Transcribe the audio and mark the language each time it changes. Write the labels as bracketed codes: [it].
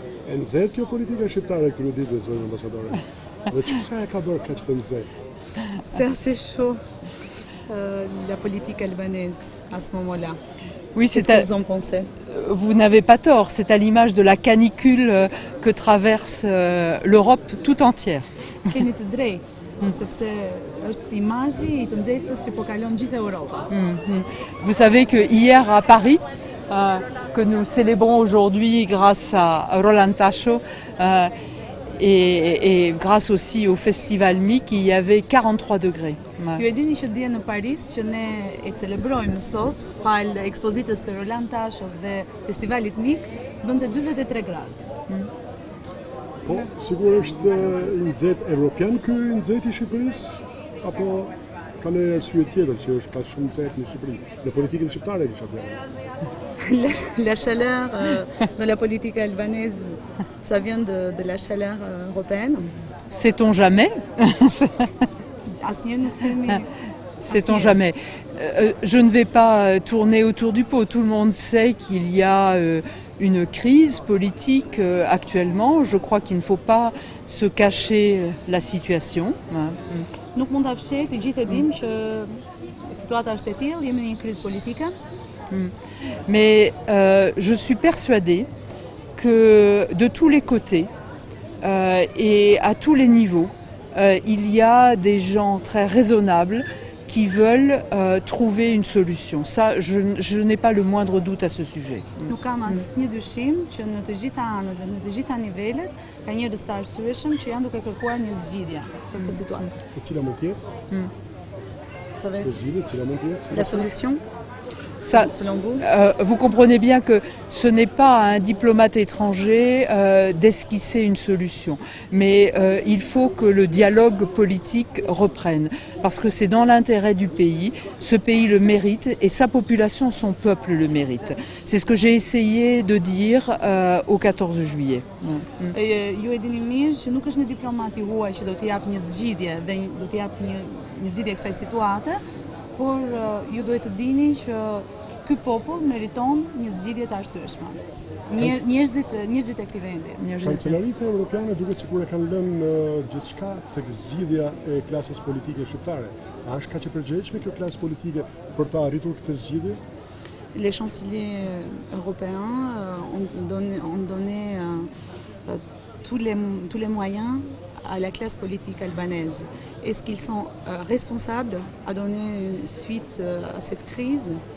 [sq] E nxehtë kjo politika shqiptare këtyre ditëve, zonjë ambasadore? Dhe çfarë ka bërë kaq të nxehtë? [fr] C'est assez chaud, la politique albanaise à ce moment-là. Oui, Qu'est-ce que vous en pensez? Vous n'avez pas tort, c'est à l'image de la canicule que traverse l'Europe tout entière. [sq] Keni të drejtë, sepse është imazhi I të nxehtës që po kalon gjithë Europa. [fr] Vous savez que hier à Paris, que nous célébrons aujourd'hui grâce à Roland Tacho et grâce aussi au Festival MIC, il y avait 43 degrés. [sq] Ju e dini që dje në Paris që ne e celebrojmë sot, fal ekspozitës të Roland Tashos dhe festivalit MIK, bënte 43 gradë. Po, sigurisht I nxehtë evropian ky nxehtë I Shqipërisë, apo ka një arsye tjetër që është ka shumë nxehtë në Shqipëri, në politikën shqiptare kisha fjalën. [fr] La chaleur de la politique albanaise, ça vient de la chaleur européenne. Sait-on jamais? [sq] Asnjë nuk themi. [fr] Sait-on jamais? Je ne vais pas tourner autour du pot. Tout le monde sait qu'il y a une crise politique actuellement. Je crois qu'il ne faut pas se cacher la situation. [sq] Nuk mund ta fshej, të gjithë e dimë që situata është e tillë, jemi në një krizë politike. [fr] Mais je suis persuadée que de tous les côtés et à tous les niveaux, il y a des gens très raisonnables qui veulent trouver une solution. Ça, je n'ai pas le moindre doute à ce sujet. [sq] Nuk kam asnjë dyshim që në të gjitha anët dhe në të gjitha nivelet ka njerëz të arsyeshëm që janë duke kërkuar një zgjidhje për këtë situatë. E cila mund të jetë? [fr] Ça va être [sq] Zgjidhja cila mund të jetë? [fr] la solution, Ça, selon vous? vous comprenez bien que ce n'est pas à un diplomate étranger d'esquisser une solution. Mais il faut que le dialogue politique reprenne. Parce que c'est dans l'intérêt du pays. Ce pays le mérite et sa population, son peuple le mérite. C'est ce que j'ai essayé de dire au 14 juillet. [sq] Ju e dini mirë që nuk është një diplomat I huaj që do të jap një zgjidhje dhe do të jap një zgjidhje kësaj situate, por ju duhet të dini që ky popull meriton një zgjidhje të arsyeshme. Njerëzit e këtij vendi. Kancelaritë evropiane duket sikur e kanë lënë gjithçka tek zgjidhja e klasës politike shqiptare. A është kaq e përgjegjshme kjo klasë politike për të arritur këtë zgjidhje? [fr] Les chanceliers européens ont donné tous les moyens à la classe politique albanaise. Est-ce qu'ils sont responsables à donner suite à cette crise?